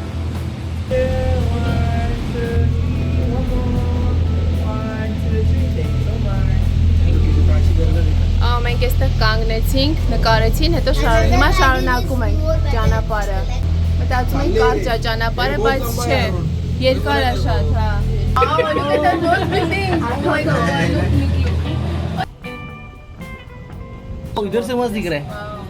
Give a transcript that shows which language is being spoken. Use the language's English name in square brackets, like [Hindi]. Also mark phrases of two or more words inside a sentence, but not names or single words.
[Armenian] Մենք այստեղ կանգնեցինք, նկարեցին, հետո հիմա շարունակում ենք ճանապարհը։ Մտածում ենք կարճ է ճանապարհը, բայց չէ, երկար է շատ, հա։ [English] Oh, look at that those buildings. Oh my god, look Mickey. [Hindi] इधर से मस्त दिख रहा है